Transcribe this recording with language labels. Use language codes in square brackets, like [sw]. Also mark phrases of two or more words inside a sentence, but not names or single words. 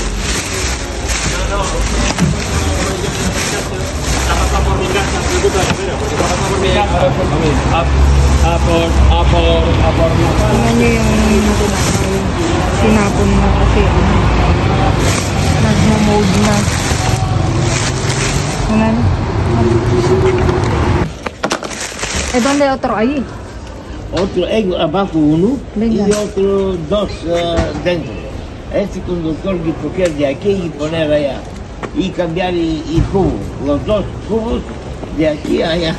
[tl] Tingnan nyo yung sinapon na kasi nag-mold na. Tingnan. [es] ¿Dónde hay otro ahí? Otro abajo uno. Venga. Y otro dos dentro. Este conductor que coger de aquí y poner allá. Y cambiar el cubo, los dos cubos de aquí a allá.